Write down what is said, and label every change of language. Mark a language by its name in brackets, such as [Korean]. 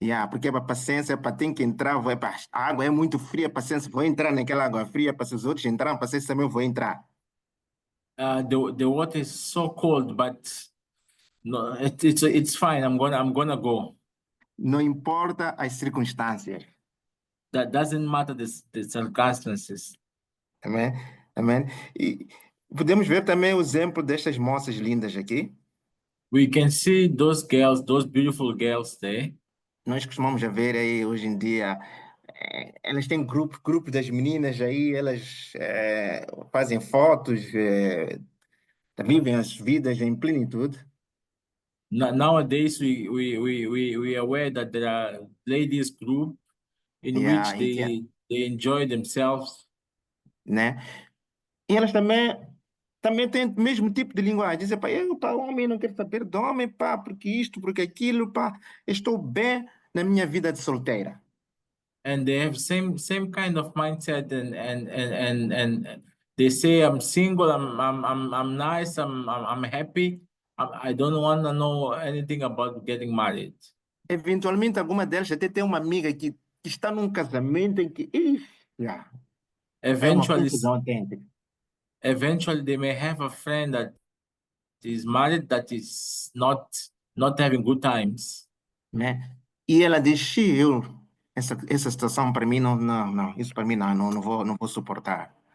[Portuguese] Porque a paciência, tem que entrar, a água é muito fria, paciência, vou entrar naquela água fria, para se os outros entrarem, paciência também vou entrar. [English] The water is so cold, but no, it's fine. I'm gonna go. [Portuguese] Não importa as circunstâncias. [English] That doesn't matter the circumstances. [Portuguese] Amém? Amém? E podemos ver também o exemplo destas moças lindas aqui. [English] We can see those girls, those beautiful girls there. [Portuguese] Nós costumamos ver aí hoje em dia, elas têm grupo das meninas aí, elas fazem fotos, vivem as vidas em plenitude. [English] Nowadays, we are aware that there are ladies group in which they enjoy themselves. [Portuguese] Né? E elas também têm o mesmo tipo de linguagem. Dizem, homem, não quero saber de homem, porque isto, porque aquilo, estou bem na minha vida de solteira. [English] And they have same kind of mindset and they say I'm single, I'm nice, I'm happy. I don't want to know anything about getting married. [Portuguese] Eventualmente, alguma delas até tem uma amiga que que está num casamento em que já, é uma [English] Eventually, [Portuguese] confusão autêntica, [English] eventually they may have a friend that is married that is not having good times. [Portuguese] né? E ela diz, "Xi, essa situação para mim não, isso para mim não vou suportar."